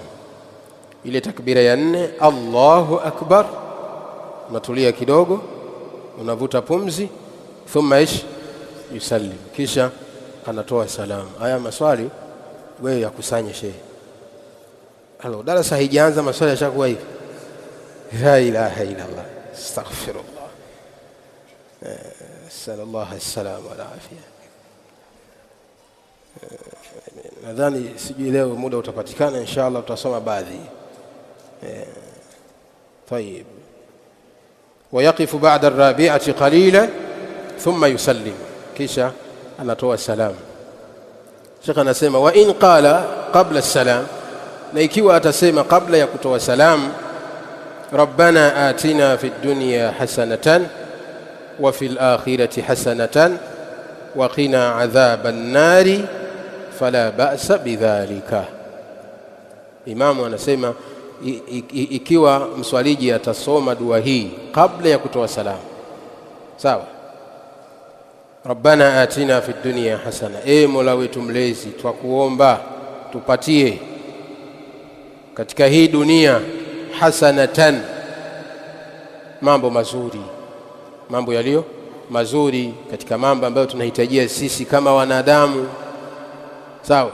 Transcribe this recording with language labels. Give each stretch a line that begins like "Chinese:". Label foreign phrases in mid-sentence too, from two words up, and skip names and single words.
Swahili: Ile takbira ya 4,
Arabic: الله أكبر,
Swahili: unatulia kidogo, unavuta pumzi.
Arabic: ثم يسلم,
Swahili: kisha anatoa salam. Haya maswali wewe yakusanye shehe. Halo, darasa haijaanza maswali yashakuwa hivi.
Arabic: لا إله إلا الله، أستغفر الله، صلى الله عليه وعافية.
Swahili: Nadhani sijui leo muda utapatikana, inshallah tutasoma baadhi.
Arabic: طيب. ويقف بعد الرابعة قليلا ثم يسلم,
Swahili: kisha anatoa salam. Sheikh anasema
Arabic: وإن قال قبل السلام,
Swahili: na ikiwa atasema kabla ya kutoa salam,
Arabic: ربنا آتنا في الدنيا حسنة وفي الآخرة حسنة وقنا عذاب النار فلا بأس بذلك.
Swahili: Imamu anasema ikiwa mswaliji atasoma dua hii kabla ya kutoa salam, sawa.
Arabic: ربنا آتنا في الدنيا حسنة,
Swahili: Mola wetu mlezi, twakuomba tupatie katika hii dunia hasanatan, mambo mazuri, mambo yaliyo mazuri, katika mambo ambayo tunahitajia sisi kama wanadamu, sawa.